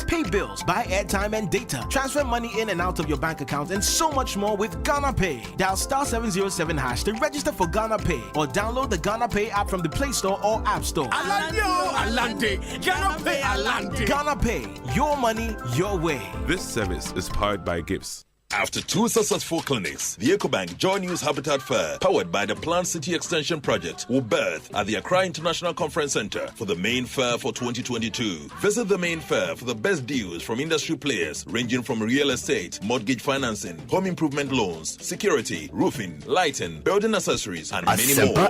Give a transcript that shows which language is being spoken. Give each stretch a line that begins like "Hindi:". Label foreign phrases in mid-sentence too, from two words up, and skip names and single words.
English: Pay bills, buy airtime and data. Transfer money in and out of your bank account and so much more with Ghana Pay. Dial *707# to register for Ghana Pay or download the Ghana Pay app from the Play Store or App Store. Alandi. Ghana Pay Alandi. Ghana Pay. Your money, your way. This service is powered by Gibbs. After 2 successful clinics, the EcoBank Joy News Habitat Fair, powered by the Planned City Extension Project, will birth at the Accra International Conference Center for the main fair for 2022. Visit the main fair for the best deals from industry players ranging from real estate, mortgage financing, home improvement loans, security, roofing, lighting, building accessories, and many more.